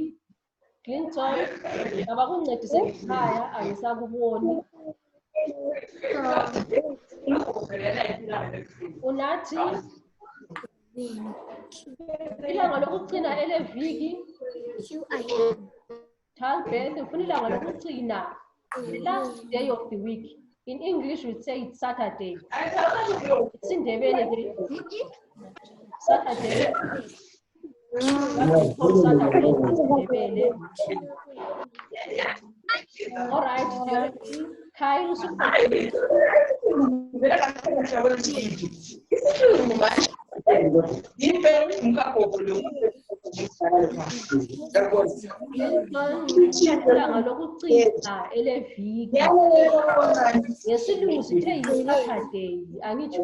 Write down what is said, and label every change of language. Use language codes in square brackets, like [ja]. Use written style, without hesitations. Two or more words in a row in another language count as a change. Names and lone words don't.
[nd] Clinton, abakuncedise ngekhaya angisakuboni. Unathi ilanga lokucina eleviki. Talbeth, ngifuna ilanga lokucina, [en] the last day of the week. In English, we say it's Saturday. It's in Ndebele. Saturday. Saturday is Ndebele. All right, Kyle, [nd] ilanga lokucina eleviki. Ngesilungu sithe yi-Saturday, angitsho.